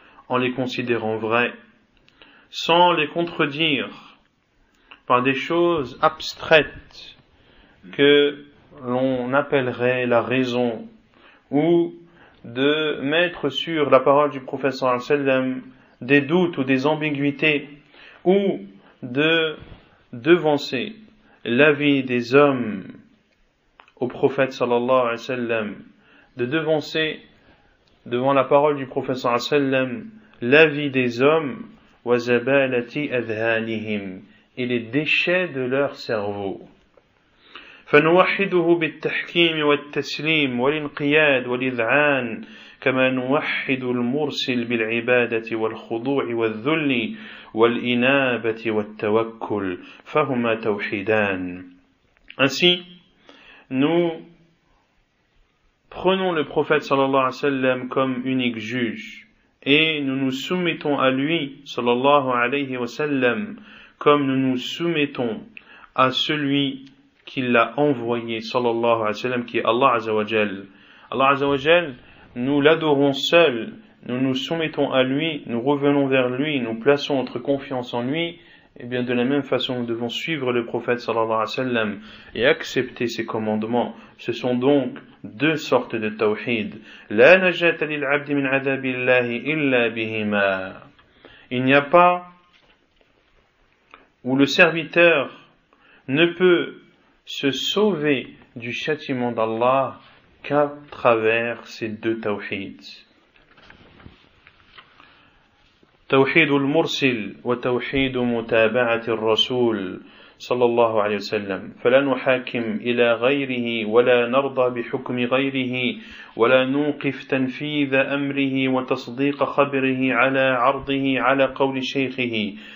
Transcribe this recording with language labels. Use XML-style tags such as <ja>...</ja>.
<fr>en les considérant vrais, sans les contredire par des choses abstraites que l'on appellerait la raison, ou de mettre sur la parole du prophète sallallahu alayhi wa sallam des doutes ou des ambiguïtés, ou de devancer l'avis des hommes au prophète sallallahu alayhi wa sallam, de devancer devant la parole du prophète sallallahu alayhi wa sallam l'avis des hommes,</fr> <ar>wa zabalati adhanihim,</ar> <fr>et les déchets de leur cerveau.</fr> <ar>فنوحده بالتحكيم والتسليم والانقياد والإذعان كما نوحد المرسل بالعبادة والخضوع والذل والإنابة والتوكل فهما توحيدان.</ar> <fr>Ainsi, nous prenons le prophète sallallahu alayhi wa sallam comme unique juge et nous nous soumettons à lui sallallahu alayhi wa sallam comme nous nous soumettons à celui qui l'a envoyé sallallahu alayhi wa sallam, qui est Allah azza wa jal. Allah azza wa jal, nous l'adorons seul, nous nous soumettons à lui, nous revenons vers lui, nous plaçons notre confiance en lui, et bien de la même façon nous devons suivre le prophète sallallahu alayhi wa sallam et accepter ses commandements. Ce sont donc deux sortes de tawhid.</fr> <ar>La najata lil abdi min adabillahi illa bihima.</ar> <fr>Il n'y a pas où le serviteur ne peut se sauver du châtiment d'Allah qu'à travers ces deux tawhids.</fr> <ar>توحيد المرسل وتوحيد متابعة الرسول صلى الله عليه وسلم فلا نحاكم إلى غيره ولا نرضى بحكم غيره ولا نوقف تنفيذ أمره وتصديق خبره على عرضه على قول شيخه</ar>